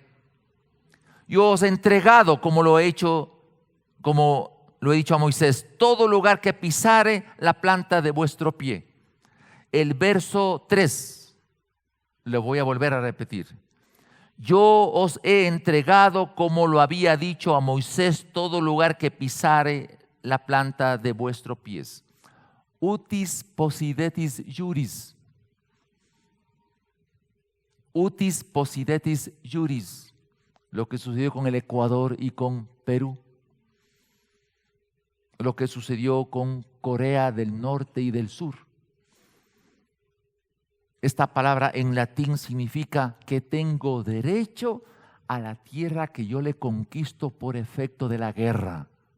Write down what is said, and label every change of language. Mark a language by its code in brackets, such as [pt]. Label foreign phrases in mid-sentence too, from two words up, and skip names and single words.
[es] Yo os he entregado, como lo he dicho a Moisés, todo lugar que pisare la planta de vuestro pie. El verso 3, le voy a volver a repetir. Yo os he entregado, como lo había dicho a Moisés, todo lugar que pisare la planta de vuestros pies. [la] Utis possidetis juris. Utis possidetis juris. [es] Lo que sucedió con el Ecuador y con Perú. Lo que sucedió con Corea del Norte y del Sur. Esta palabra en latín significa que tengo derecho a la tierra que yo le conquisto por efecto de la guerra.